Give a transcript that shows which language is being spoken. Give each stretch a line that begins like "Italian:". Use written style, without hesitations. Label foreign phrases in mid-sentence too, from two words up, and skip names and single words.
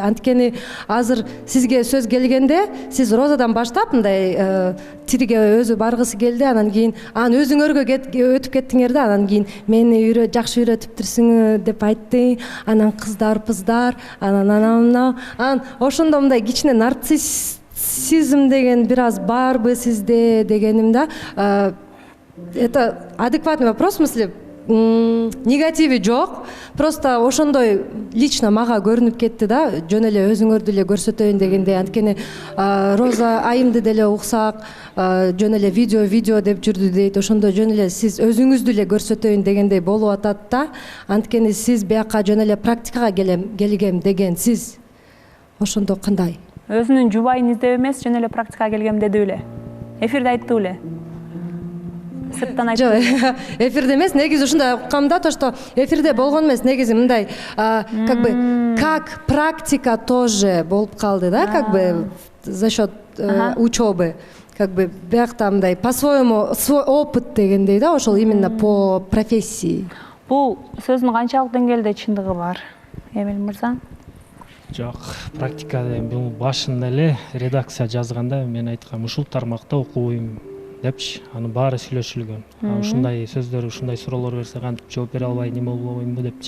Kyrgyz: Анткени азыр сизге сөз келгенде сиз Розадан баштап мындай тириге өзү баргысы келди, анан кийин өзүңөргө өтүп кеттиңер да. Анан кийин мени жакшы үйрөтүптүрсүң деп айтты. Анан пыздар, анан ошондо мындай кичине нарциссизм деген бир аз барбы сизде дегеним да.
Russian: Это адекватный вопрос, в смысле
Kyrgyz: негативи жок, просто ошондой лично мага көрүнүп кетти да, жөн эле өзүңөрдү эле көрсөтөйүн дегендей. Анткени Роза айымды деле уксак, жөн эле видео деп жүрдү дейт, ошондо жөн эле сиз өзүңүздү эле көрсөтөйүн дегендей болуп атат да. Анткени сиз бияка жөн эле практикага келгем деген сиз. Ошондо кандай? Өзүнүн жубайын издеп эмес, жөн эле практикага келгем деди эле. Эфирде айтты эле. Сырттан айтты. Жок, эфирде эмес, негизи ушундай уккам да,
Russian: то что
Kyrgyz: эфирде болгон эмес, негизи мындай,
Russian: как бы как практика тоже
Kyrgyz: болуп калды да,
Russian: как бы за счет учебы. Как бы
Kyrgyz: биякта мындай
Russian: по-своему свой опыт
Kyrgyz: дегендей да, ошол
Russian: именно по профессии.
Kyrgyz: Бул сөздүн канчалык деңгээлде чындыгы бар, Эмиль мырза? Жок, практикада бул башында эле редакция жазганда мен айткам, ушул тармакта окубойм депчи, анын баары сүйлөшүлгөн. Ушундай сөздөр, ушундай суроолор берсе кантип жооп бере албай неме болбоймунбу депчи.